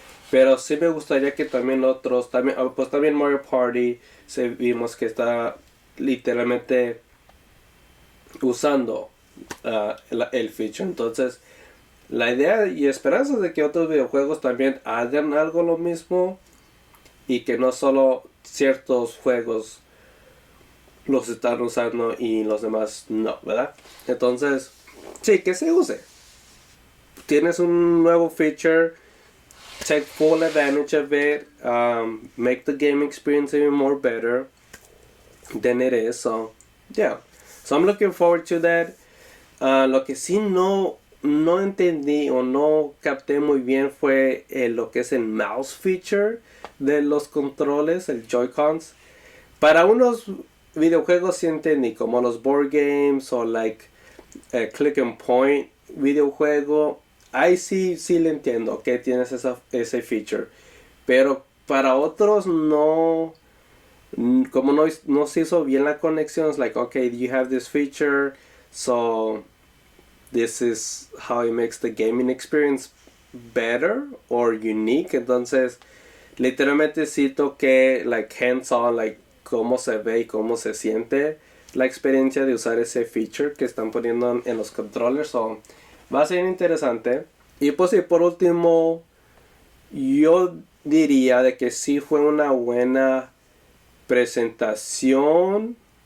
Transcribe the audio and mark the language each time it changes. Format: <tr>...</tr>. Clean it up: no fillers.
<es>Pero sí me gustaría que también otros, también Mario Party, vimos que está literalmente usando el feature. Entonces, la idea y esperanza es de que otros videojuegos también hagan algo lo mismo, y que no solo ciertos juegos los están usando y los demás no, ¿verdad? Entonces, sí, que se use. Tienes un nuevo feature,</es> <en>take full advantage of it, make the game experience even more better than it is. So, yeah. So I'm looking forward to that.</en> <es>Lo que sí no entendí o no capté muy bien fue lo que es el mouse feature de los controles, el Joy-Cons. Para unos videojuegos sí entendí, como los board games o</es> <en>like click and point</en> <es>videojuego. Ahí sí le entiendo que tienes ese feature. Pero para otros no, como no se hizo bien la conexión.</es> <en>Es like, okay, you have this feature, so this is how it makes the gaming experience better or unique.</en> <es>Entonces, literalmente cito que,</es> <en>like, hands-on, like,</en> <es>cómo se ve y cómo se siente la experiencia de usar ese feature que están poniendo en los controllers. So, va a ser interesante. Y pues sí, por último, yo diría de que sí fue una buena presentación.</es>